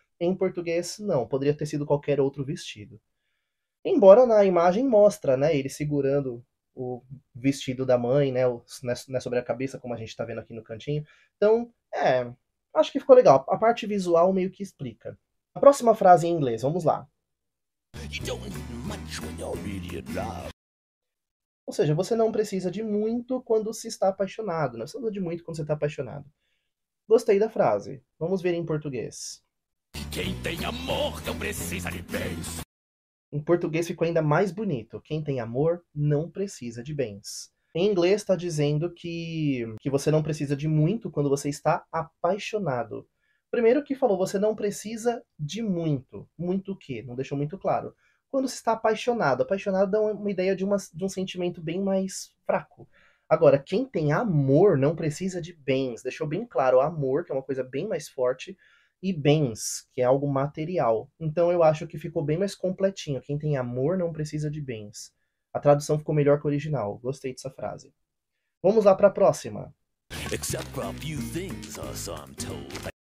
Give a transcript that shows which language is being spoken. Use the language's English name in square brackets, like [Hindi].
[Portuguese] Em português, não, poderia ter sido qualquer outro vestido. Embora na imagem mostra, né, ele segurando o vestido da mãe, né, né, sobre a cabeça, como a gente está vendo aqui no cantinho. Então, acho que ficou legal. A parte visual meio que explica. A próxima frase em inglês, vamos lá. [English] You don't need much when you're really in love. [Portuguese] Ou seja, você não precisa de muito quando se está apaixonado. Não precisa de muito quando você está apaixonado. Gostei da frase. Vamos ver em português. Quem tem amor não precisa de bens. Em português ficou ainda mais bonito. Quem tem amor não precisa de bens. Em inglês está dizendo que você não precisa de muito quando você está apaixonado. Primeiro que falou, você não precisa de muito. Muito o quê? Não deixou muito claro. Quando se está apaixonado. Apaixonado dá uma ideia de um sentimento bem mais fraco. Agora, quem tem amor não precisa de bens. Deixou bem claro, amor, que é uma coisa bem mais forte, e bens, que é algo material. Então eu acho que ficou bem mais completinho. Quem tem amor não precisa de bens. A tradução ficou melhor que o original. Gostei dessa frase. Vamos lá para a próxima. [English] Except for a few things, or so I'm told.